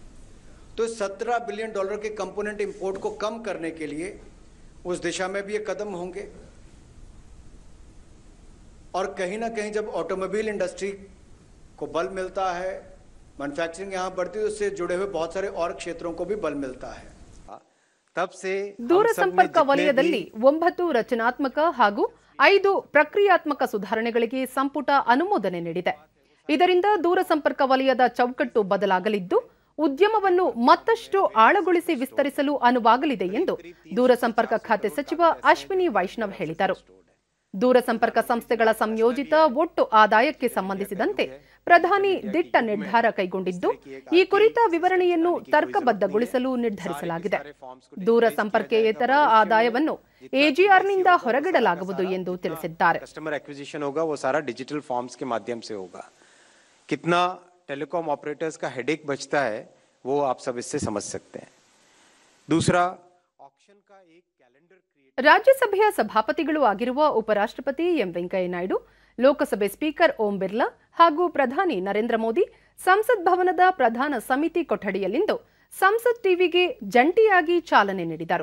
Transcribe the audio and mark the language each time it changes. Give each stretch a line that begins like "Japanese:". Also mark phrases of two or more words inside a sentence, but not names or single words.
Hindi: तो $17 बिलियन के
English: component import
Hindi: को कम करने के लिए उस दिशा में भी ये कदम होंगे. और कहीं ना कहीं जब
English: automobile industry
Hindi: को बल मिलता है, मैन्युफैक्चरिंग यहाँ बढ़ती है, उससे जुड़े हुए बहुत सारे और क्षेत्रों को भी बल मिलता है. तब से
Kannada: ದೂರಸಂಪರ್ಕ ವಲಯದಲ್ಲಿ 9 ರಚನಾತ್ಮಕ ಹಾಗೂ 5 ಪ್ರಕ್ರಿಯಾತ್ಮಕ ಸುಧಾರಣೆಗಳಿಗೆ ಸಂಪುಟ ಅನುಮೋದನೆ ನೀಡಿದೆ. ಇದರಿಂದ ದೂರಸಂಪರ್ಕ ವಲಯದ ಚೌಕಟ್ಟು ಬದಲಾಗಲಿದ್ದು ಉದ್ಯಮವನ್ನು ಮತ್ತಷ್ಟು ಆಳಗೊಳಿಸಿ ವಿಸ್ತರಿಸಲು ಅನುವಾಗಲಿದೆ ಎಂದು ದೂರಸಂಪರ್ಕ ಖಾತೆ ಸಚಿವ ಅಶ್ವಿನಿ ವೈಷ್ಣವ್ ಹೇಳಿದರು. ದೂರಸಂಪರ್ಕ ಸಂಸ್ಥೆಗಳ ಸಂಯೋಜಿತ ಒಟ್ಟು ಆದಾಯಕ್ಕೆ ಸಂಬಂಧಿಸಿದಂತೆ ಪ್ರಧಾನಿ ದಿಟ್ಟ ನಿರ್ಧಾರ ಕೈಗೊಂಡಿದ್ದು, ಈ ಕುರಿತ ವಿವರಣೆಯನ್ನು ತರ್ಕಬದ್ಧಗೊಳಿಸಲು ನಿರ್ಧರಿಸಲಾಗಿದೆ. ದೂರಸಂಪರ್ಕೇತರ ಆದಾಯವನ್ನು ಎಜಿಆರ್ನಿಂದ ಹೊರಗಿಡಲಾಗುವುದು ಎಂದು ತಿಳಿಸಿದ್ದಾರೆ.
Hindi: कितना
English: telecom operators
Hindi: का हेडेक बचता है वो आप सब इससे समझ सकते हैं. दूसरा, ऑक्शन का एक
English: calendar create.
Kannada: ರಾಜ್ಯಸಭೆಯ ಸಭಾಪತಿಗಳು ಆಗಿರುವ ಉಪರಾಷ್ಟ್ರಪತಿ ಎಂ ವೆಂಕಯ್ಯ ನಾಯ್ಡು, ಲೋಕಸಭೆ ಸ್ಪೀಕರ್ ಓಂ ಬಿರ್ಲಾ ಹಾಗೂ ಪ್ರಧಾನಿ ನರೇಂದ್ರ ಮೋದಿ ಸಂಸತ್ ಭವನದ ಪ್ರಧಾನ ಸಮಿತಿ ಕೊಠಡಿಯಲ್ಲಿಂದು ಸಂಸತ್ ಟಿವಿಗೆ ಜಂಟಿಯಾಗಿ ಚಾಲನೆ ನೀಡಿದರು.